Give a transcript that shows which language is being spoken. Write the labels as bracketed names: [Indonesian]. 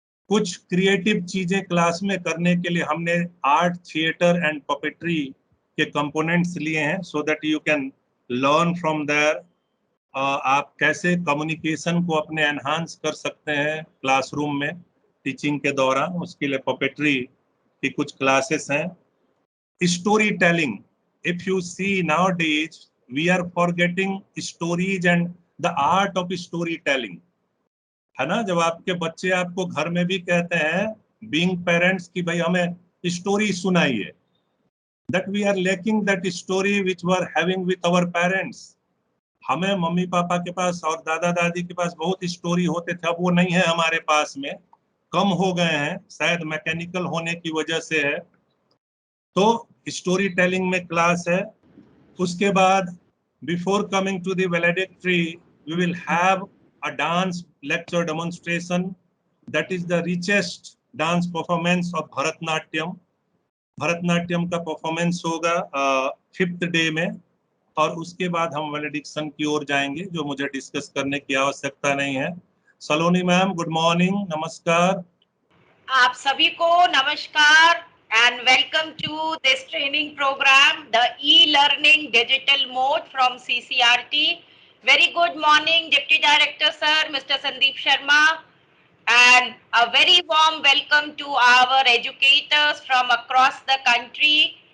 [Hindi] कुछ क्रिएटिव चीजें क्लास में करने के लिए हमने आर्ट, थिएटर एंड पपेट्री के कंपोनेंट्स लिए हैं, [English] So that you can learn from there. [Hindi] आप कैसे कम्युनिकेशन को अपने एनहांस कर सकते हैं क्लासरूम में टीचिंग के दौरान, उसके लिए पपेट्री की कुछ क्लासेस हैं. [English] story telling, if you see nowadays we are forgetting stories and the art of storytelling, [Hindi] है ना. जब आपके बच्चे आपको घर में भी कहते हैं बीइंग पेरेंट्स कि भाई हमें स्टोरी सुनाइए, [English] that we are lacking that story which we are having with our parents. [Hindi] हमें मम्मी पापा के पास और दादा दादी के पास बहुत स्टोरी होते थे, अब वो नहीं है हमारे पास में, कम हो गए हैं, शायद मैकेनिकल होने की वजह से है। तो स्टोरी टेलिंग में क्लास है। उसके बाद [English] Before coming to the valedictory we will have a dance lecture demonstration, that is the richest dance performance of Bharatanatyam. [Hindi] Bharatanatyam का परफॉर्मेंस होगा 5th डे में, और उसके बाद हम वैलिडिक्शन की ओर जाएंगे, जो मुझे डिस्कस करने की आवश्यकता नहीं है। सलोनी मैम, गुड मॉर्निंग, नमस्कार। आप सभी को नमस्कार [English] and welcome to this training program, the e-learning digital mode from CCRT. Very good morning, Deputy Director Sir, Mr. Sandeep Sharma, and a very warm welcome to our educators from across the country.